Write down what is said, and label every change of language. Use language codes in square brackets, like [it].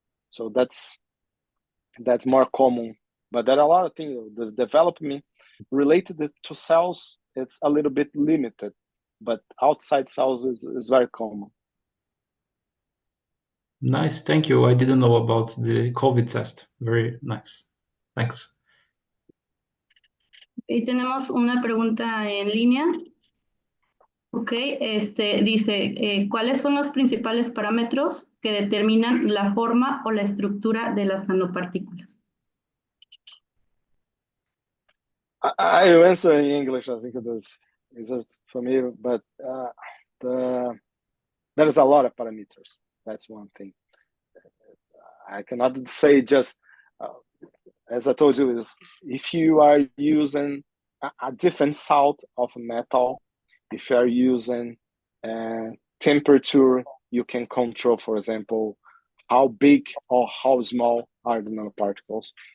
[en] So that's more common. But there are a lot of things. The development related to cells, it's a little bit limited, but outside cells is very common. Nice, thank you. I didn't know about the COVID test. Very nice. Thanks. [es] Y tenemos una pregunta en línea. Ok, dice, ¿cuáles son los principales parámetros que determinan la forma o la estructura de las nanopartículas? [en] I answer in English. I think it is familiar, but there's a lot of parameters. That's one thing. I cannot say just, as I told you, is if you are using a different salt of metal, if you are using temperature, you can control, for example, how big or how small are the nanoparticles.